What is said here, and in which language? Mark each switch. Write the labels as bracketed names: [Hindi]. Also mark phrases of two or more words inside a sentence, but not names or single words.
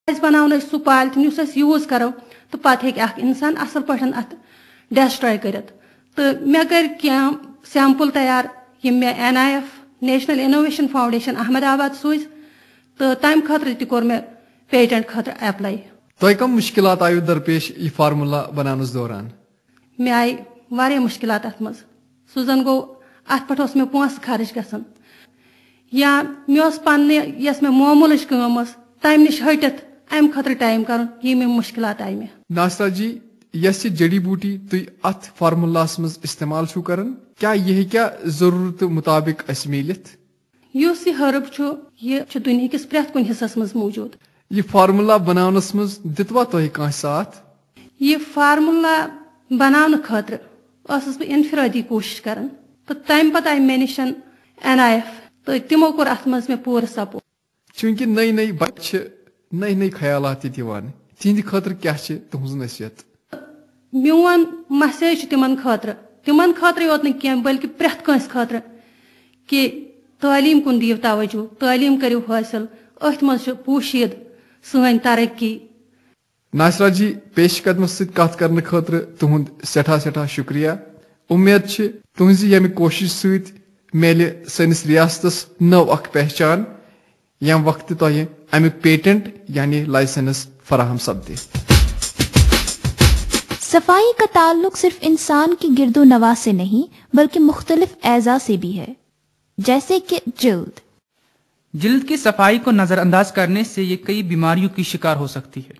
[Kashmiri] بناؤ سہ پالتھین اس یوز کرو تو پتہ ہیٚکہِ اکھ انسان اصل پٲٹھۍ ات ڈسٹراے کٔرِتھ تہٕ مےٚ کٔرۍ کینٛہہ سیمپل تیار یم مےٚ NIF نیشنل انوویشن فاؤنڈیشن احمد آباد سوٗزۍ تہٕ تمہِ خٲطرٕ تہِ کوٚر مےٚ پیٹنٹ خٲطرٕ ایپلاے. تۄہہِ کم مشکلات آیو درپیش یہ فارمولا بناونس دوران؟ مےٚ آیہِ واریاہ مشکلات اتھ منٛز. سُہ زن گوٚو اتھ پٮ۪ٹھ اوس مےٚ پونٛسہٕ خرٕچ گژھان یا مےٚ اوس پننہِ یۄس مےٚ معموٗلٕچ کٲم ٲس تمہِ نِش ہٹِتھ امہِ خٲطرٕ ٹایم کرُن یِم مشکلات آیہِ مےٚ. ناصرہ جی یس [Urdu] یہ جڑی بوٹی تھی [Kashmiri] ات فارمولاس مز استعمال چھو کران کیا یہ کیا ضرورت مطابق اس میلت؟ یُس یہ ہرب چھُ یہ چھُ دُنیا کِس پرٛٮ۪تھ کُنہِ حصس منٛز موٗجوٗد. یہ فارمولا بناونس مز دتوا تۄہہِ کانٛہہ ساتھ؟ یہ فارمولا بناونہٕ خٲطرٕ ٲسٕس بہٕ انفرٲدی کوٗشش کران تہٕ تمہِ پتہٕ آیہِ مےٚ نِش NIF تہٕ تِمو کوٚر اتھ منٛز مےٚ پوٗرٕ سپورٹ. چونکہ [Urdu] نئی نئی بچہ نئی نئی خیالات [Kashmiri] تہِ دِوان تہنٛدِ خٲطرٕ کیاہ چھِ تُہنٛز نصیحت؟ میون مسیج چھُ تِمن خٲطرٕ یوت نہٕ کینٛہہ بلکہِ پرٛٮ۪تھ کٲنٛسہِ خٲطرٕ کہِ تعلیٖم کُن دِیِو توجہ، تعلیٖم کٔرِو حٲصِل، أتھۍ منٛز چھُ پوٗشیٖد سٲنۍ ترقی. ناصرہ جی پیش قدمس سۭتۍ کتھ کرنہٕ خٲطرٕ تُہُنٛد سٮ۪ٹھاہ سٮ۪ٹھاہ شُکریہ. اُمید چھِ تُہنٛزِ ییٚمہِ کوٗشش سۭتۍ میلہِ سٲنِس ریاستس نٔو اکھ پہچان ییٚمہِ وقتہٕ تۄہہِ امیُک پیٹنٹ یعنی لائسنس فراہم سپدِ. [Urdu] صفائی کا تعلق صرف انسان کی گرد و نواح سے نہیں بلکہ مختلف اعضاء سے بھی ہے، جیسے کہ جلد. جلد کی صفائی کو نظر انداز کرنے سے یہ کئی بیماریوں کی شکار ہو سکتی ہے.